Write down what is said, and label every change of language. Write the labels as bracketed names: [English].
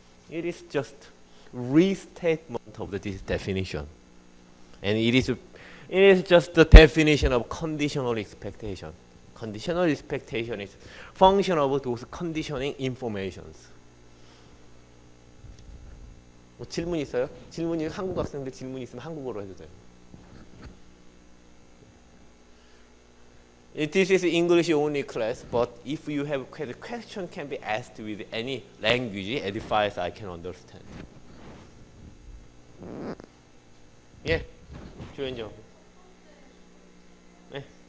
[English] It is just restatement of this definition, and it is just the definition of conditional expectation. Conditional expectation is function of those conditioning informations. [Korean] 뭐 질문 있어요? 질문이 한국 학생들 질문 있으면 한국어로 해도 돼요. [English] This is English only class, but if you have a question can be asked with any language as far as I can understand. [Korean] 예, 조연정. 네.